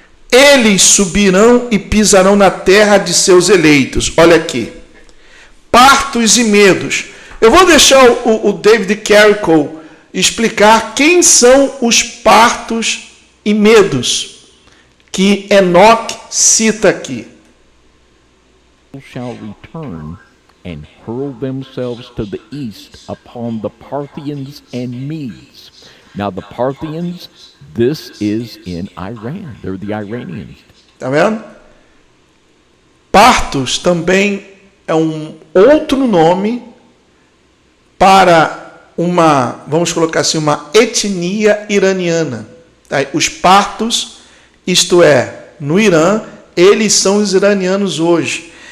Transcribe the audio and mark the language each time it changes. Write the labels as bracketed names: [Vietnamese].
[Portuguese] Eles subirão e pisarão na terra de seus eleitos. Olha aqui. Partos e medos. Eu vou deixar o David Carrico explicar quem são os partos e medos que Enoque cita aqui. [English] Shall return and hurl themselves to the east upon the Parthians and Medes. Now the Parthians, this is in Iran. They're the Iranians. [Portuguese] Tá vendo? Partos também é um outro nome para uma, vamos colocar assim, uma etnia iraniana. Tá? Os partos, isto é, no Irã, eles são os iranianos hoje.